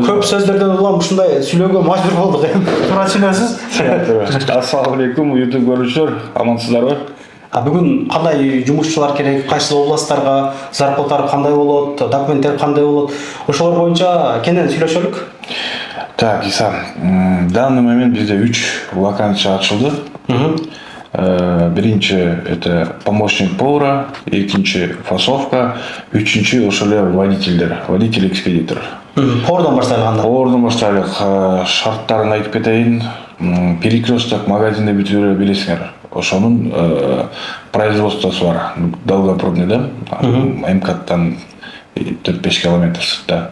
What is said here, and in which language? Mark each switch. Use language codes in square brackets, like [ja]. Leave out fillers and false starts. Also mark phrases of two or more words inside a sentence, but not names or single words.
[ky] Көп сөздөрдөн улам ушундай сүйлөөгө мажбур болдук. Туура сүйлөсүз. Ассаламу алейкум, YouTube көрүүчүлөр, амансыздарбы? Бүгүн кандай жумушчулар керек, кайсы областтарга, зарплаталар кандай болот, документтер кандай болот? Ошолор боюнча кенен сүйлөшөлүк. Так, Иса, [ru] в данный момент [ky] бизде 3 вакансия ачылды. [ru] Биринчи это помощник повара, [ky] экинчи фасовка, үчүнчү ошол эле водитель-экспедитор. Повардан башталганда. Повардан баштайлык, шарттарын айтып кетейин. Перекресток магазинде бүтүрө билесиңер. Ошонун производствосу бар. Долгопрудный да, МКАДтан 4-5 километр сыртта.